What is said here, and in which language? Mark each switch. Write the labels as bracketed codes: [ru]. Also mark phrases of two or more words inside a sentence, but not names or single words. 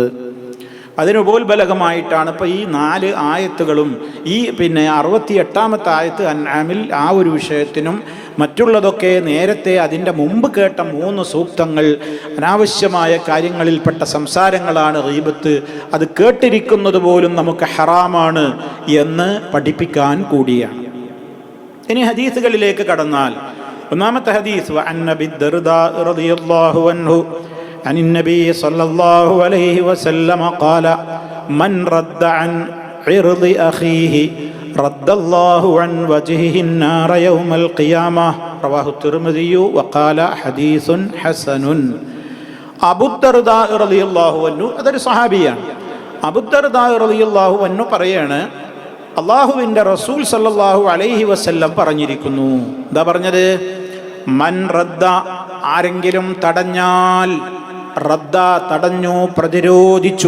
[ml] അതിനുപോൽബലകമായിട്ടാണ് ഇപ്പോൾ ഈ 4 ആയത്തുകളും ഈ 68-ാമത്തെ ആയത്ത് അൻആമിൽ ആ ഒരു വിഷയത്തിനും മറ്റുള്ളതൊക്കെ നേരത്തെ അതിൻ്റെ മുമ്പ് കേട്ട 3 സൂക്തങ്ങൾ അനാവശ്യമായ കാര്യങ്ങളിൽപ്പെട്ട സംസാരങ്ങളാണ് ഗീബത്ത്, അത് കേട്ടിരിക്കുന്നത് പോലും നമുക്ക് ഹറാമാണ് എന്ന് പഠിപ്പിക്കാൻ കൂടിയാണ്. ഇനി ഹദീസുകളിലേക്ക് കടന്നാൽ ഒന്നാമത്തെ ഹദീസ് [ar] وعن أبي الدرداء رضي الله عنه عن النبي صلى الله عليه وسلم قال من رد عن عرض أخيه رد الله عن وجهه النار يوم القيامة رواه الترمذي وقال حديث حسن. [ml] അബൂ ദർദാ [ar] رضي الله عنه [ml] അതൊരു സ്വഹാബിയാണ്. അബൂ ദർദാ [ar] رضي الله عنه [ml] പറയാണ്, അല്ലാഹുവിൻ്റെ റസൂൽ [ar] صلى الله عليه وسلم [ml] പറഞ്ഞിരിക്കുന്നു. എന്താ പറഞ്ഞത്? [ar] من رد, [ml] ആരെങ്കിലും തടഞ്ഞാൽ, റദ്ദ തടഞ്ഞു, പ്രതിരോധിച്ചു.